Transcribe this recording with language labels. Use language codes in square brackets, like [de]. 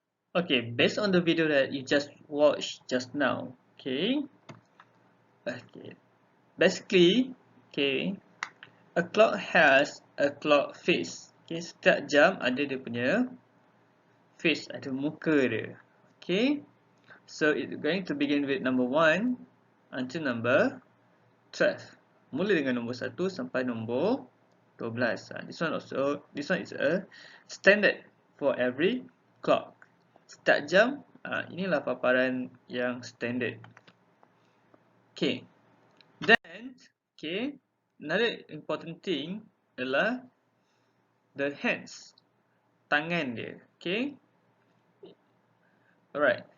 [en] Okay, based on the video that you just watched just now, okay, basically, okay, a clock has a clock face. [ms] Okay, setiap jam ada dia punya face, ada muka dia. [en] Okay, so it's going to begin with number 1 until number 12. [ms] Mula dengan nombor 1 sampai nombor 12. [en] This one is a standard for every clock. [ms] Setiap jam, inilah paparan yang standard. Okay. [en] Then, okay, another important thing [ms] adalah [en] the hands, [ms] tangan dia. [en] Okay. Alright.